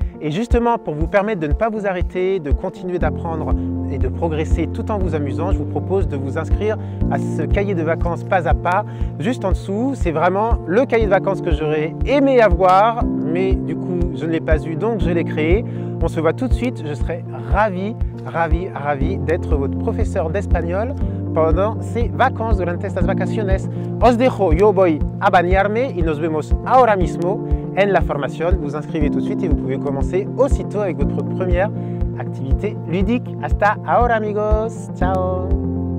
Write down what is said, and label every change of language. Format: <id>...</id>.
<fr>Et justement, pour vous permettre de ne pas vous arrêter, de continuer d'apprendre et de progresser tout en vous amusant, je vous propose de vous inscrire à ce cahier de vacances pas à pas. Juste en dessous, c'est vraiment le cahier de vacances que j'aurais aimé avoir, mais du coup, je ne l'ai pas eu, donc je l'ai créé. On se voit tout de suite, je serai ravi d'être votre professeur d'espagnol pendant ces vacances,</fr> <es>durante estas vacaciones. Os dejo, yo voy a bañarme y nos vemos ahora mismo en la formación.</es> <fr>Vous inscrivez tout de suite et vous pouvez commencer aussitôt avec votre première activité ludique.</fr> <es>Hasta ahora amigos, ciao.</es>